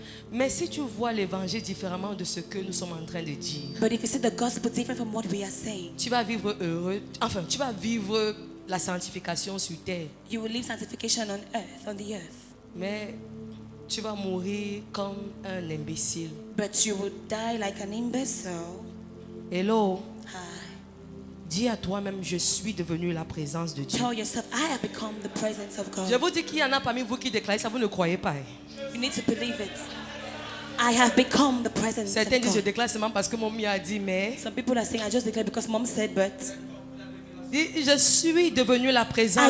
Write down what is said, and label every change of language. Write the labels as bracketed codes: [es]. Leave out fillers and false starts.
[fr] Mais si tu vois l'évangile différemment de ce que nous sommes en train de dire, [en] But if you see the gospel different from what we are saying, [fr] tu vas vivre heureux. Enfin, tu vas vivre la sanctification sur terre. [en] you will live sanctification on the earth. [fr] Mais tu vas mourir comme un imbécile. [en] But you will die like an imbecile. Hello. Hi. [fr] Dis à toi-même, je suis devenu la présence de Dieu. [en] Tell yourself, I have become the presence of [fr] Je [en] God. [fr] vous dis qu'il y en a parmi vous qui déclarent ça, vous ne croyez pas. Hein. [en] You need to believe it. I have become the presence [fr] Certains [en] of [fr] disent je [en] God. [fr] déclare seulement parce que mon mien a dit, mais [en] Some people are saying, I just declare because mom said, but [fr] dis, je suis devenu la présence